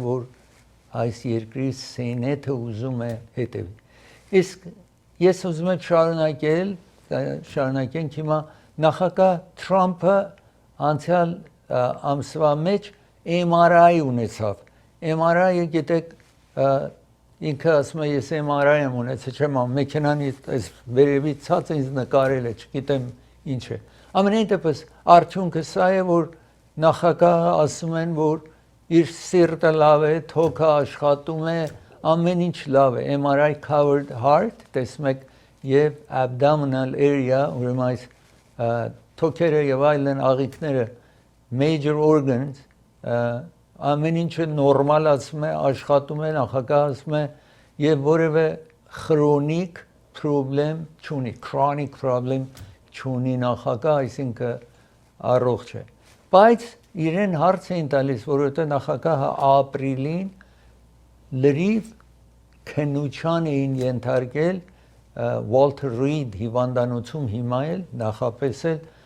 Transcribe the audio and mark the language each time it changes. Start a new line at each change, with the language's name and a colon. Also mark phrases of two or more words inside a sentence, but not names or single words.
Armenian: որ այս երկրի սենատը ուզում է հետևի իսկ ես ուզում եմ շարունակենք հիմա նախագահ Թրամփը անցյալ ամսվա մեջ MRI ունեցավ MRI-ը գիտեք ինքը ասում է ես MRI եմ ունեցել չեմ մեքենանից այս վերևի ցած ինձ նկարել է չգիտեմ ինչ է ամենայն դեպս արդյունքը սա է որ նախագահը ասում են որ իր սիրտը լավ է թոքը աշխատում է ամեն ինչ լավ է
English: MRI covered heart
Armenian: տեսնում եք եւ
English: abdominal area
Armenian: ուրեմն այս թոքերը եւ այլն աղիքները
English: major organs
Armenian: ամեն ինչը նորմալ ասում է աշխատում է նախագահ ասում է եւ որևէ
English: chronic problem
Armenian: չունի
English: chronic problem
Armenian: չունի նախագահ այսինքն առողջ է բայց իրեն հարց էին տալիս որովհետեւ նախագահը ապրիլին լրիվ քննության էին ենթարկել Walter Reed հիվանդանոցում հիմա էլ նախապես էլ